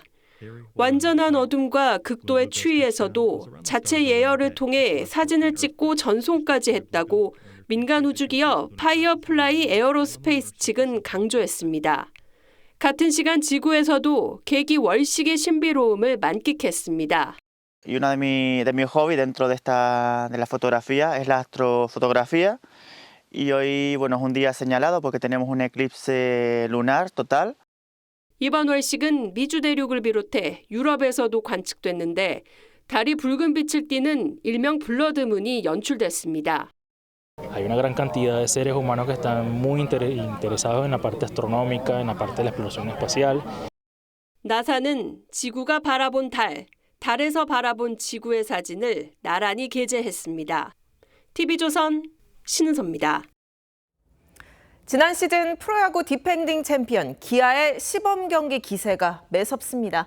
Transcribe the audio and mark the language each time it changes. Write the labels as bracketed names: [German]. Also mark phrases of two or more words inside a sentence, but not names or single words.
[Korean] 완전한 어둠과 극도의 추위에서도 자체 예열을 통해 사진을 찍고 전송까지 했다고 민간 우주기업 파이어플라이 에어로스페이스 측은 강조했습니다. 같은 시간 지구에서도 개기월식의 신비로움을 만끽했습니다. [Spanish] Y uno de mis hobbies dentro de la fotografía es la astrofotografía. Y hoy, bueno, es un día señalado porque tenemos un eclipse lunar total. [Korean] 이번 월식은 미주 대륙을 비롯해 유럽에서도 관측됐는데 달이 붉은 빛을 띠는 일명 블러드문이 연출됐습니다. [Spanish] Hay una gran cantidad de seres humanos que están muy interesados en la parte astronómica, en la parte de la exploración espacial. [Korean] 나사는 지구가 바라본 달, 달에서 바라본 지구의 사진을 나란히 게재했습니다. TV조선 신은서입니다. 지난 시즌 프로야구 디펜딩 챔피언 기아의 시범 경기 기세가 매섭습니다.